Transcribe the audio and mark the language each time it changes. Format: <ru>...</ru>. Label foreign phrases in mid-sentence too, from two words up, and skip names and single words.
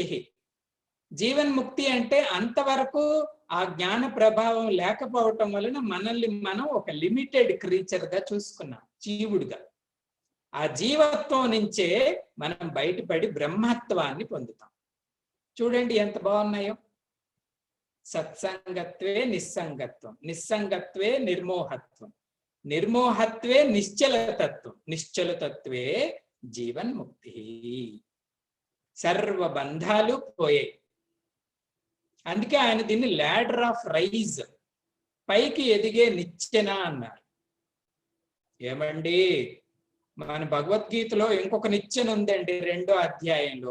<te>జీవన్ముక్తి అంటే అంతవరకు ఆ జ్ఞాన ప్రభావం లేకపోవటం వలన మనల్ని మనం ఒక</te> <en>limited creature</en> <te>గా చూసుకున్నాం, జీవుడిగా. ఆ జీవత్వం నుంచే మనం బయటపడి బ్రహ్మత్వాన్ని పొందుతాం. చూడండి ఎంత బాగున్నాయో.</te> <sa>సత్సంగత్వే నిస్సంగత్వం, నిస్సంగత్వే నిర్మోహత్వం, నిర్మోహత్వే నిశ్చలతత్వం, నిశ్చలతత్వే జీవన్ముక్తి.</sa> <te>సర్వ బంధాలు పోయాయి. అందుకే ఆయన దీన్ని</te> <en>ladder of rise,</en> <te>పైకి ఎదిగే నిచ్చెన అన్నారు. ఏమండి, మన భగవద్గీతలో ఇంకొక నిచ్చెన ఉందండి 2వ అధ్యాయంలో.</te>